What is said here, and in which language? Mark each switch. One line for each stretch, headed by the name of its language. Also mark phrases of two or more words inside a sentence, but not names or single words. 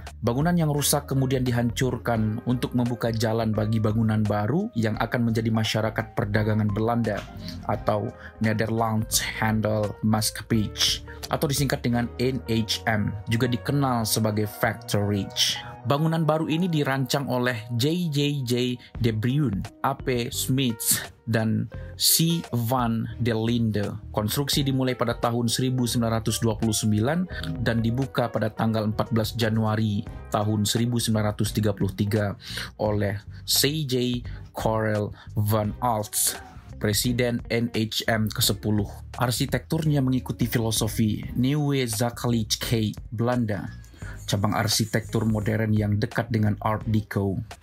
Indonesian: Bangunan yang rusak kemudian dihancurkan untuk membuka jalan bagi bangunan baru yang akan menjadi masyarakat perdagangan Belanda atau Nederlands Handel Maatschappij atau disingkat dengan NHM, juga dikenal sebagai Factorage. Bangunan baru ini dirancang oleh J.J. de Bruyn, A.P. Smits, dan C. van der Linde. Konstruksi dimulai pada tahun 1929 dan dibuka pada tanggal 14 Januari tahun 1933 oleh C.J. Karel van Aalst, Presiden NHM ke-10. Arsitekturnya mengikuti filosofi Nieuwe Zakelijkheid Belanda, cabang arsitektur modern yang dekat dengan Art Deco.